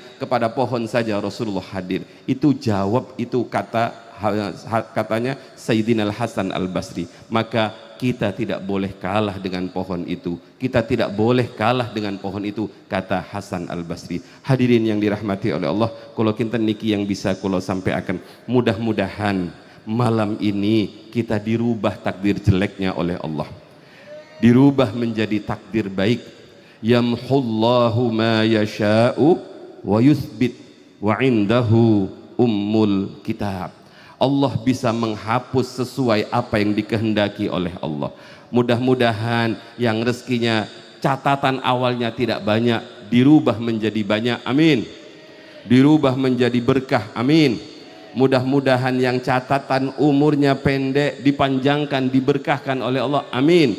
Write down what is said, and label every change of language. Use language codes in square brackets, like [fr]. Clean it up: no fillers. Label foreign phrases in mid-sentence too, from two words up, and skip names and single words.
[id] Kepada pohon saja Rasulullah hadir. Itu jawab, itu katanya Sayyidina Al-Hasan Al-Basri. Maka kita tidak boleh kalah dengan pohon itu. Kita tidak boleh kalah dengan pohon itu, kata Hasan Al-Basri. Hadirin yang dirahmati oleh Allah, kalau [jv] kinten niki [id] yang bisa kalau sampai akan, mudah-mudahan malam ini kita dirubah takdir jeleknya oleh Allah, dirubah menjadi takdir baik. [ar] يمحو الله ما يشاء ويثبت وعنده أم الكتاب. [id] Allah bisa menghapus sesuai apa yang dikehendaki oleh Allah. Mudah-mudahan yang rezekinya catatan awalnya tidak banyak dirubah menjadi banyak, amin. Dirubah menjadi berkah, amin. Mudah-mudahan yang catatan umurnya pendek dipanjangkan, diberkahkan oleh Allah, amin.